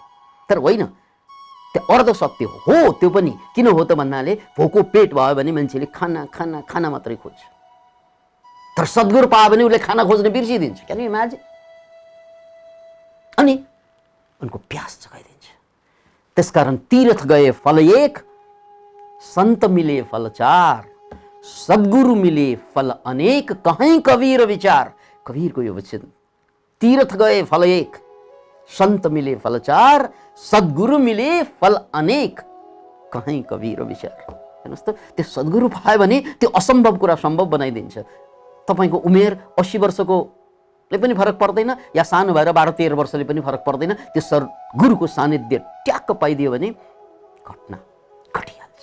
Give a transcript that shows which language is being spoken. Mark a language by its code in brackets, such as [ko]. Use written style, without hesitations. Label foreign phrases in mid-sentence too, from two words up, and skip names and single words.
[ne] तर होइन, त्यो अर्ध सत्य हो। त्यो पनि किन हो त भन्नाले भोको पेट भयो भने मान्छेले खाना खाना खाना मात्रै खोज्छ। तर सद्गुरु पायो भने उसले खाना खोज्ने बिर्सिदिन्छ। [en] Can you imagine? [ne] अनि उनको प्यास जगाइदिन्छ। [hi] त्यसकारण तीर्थ गए फल एक, संत मिले फल चार, सद्गुरु मिले फल अनेक, कहीं कबीर विचार। [ne] कबीरको यो वचन, [hi] तीर्थ गए फल एक, संत मिले फल चार, सद्गुरु मिले फल अनेक, कहीं कबीर विचार। [ne] हेर्नुहोस् त, त्यो सद्गुरु पायो भने त्यो असम्भव कुरा सम्भव बनाइदिन्छ। तपाईँको उमेर 80 वर्षकोले पनि फरक पर्दैन, या सानो भएर 12-13 वर्षले पनि फरक पर्दैन। त्यो सद्गुरुको सानिध्य ट्याक्क पाइदियो भने घटना घटिहाल्छ।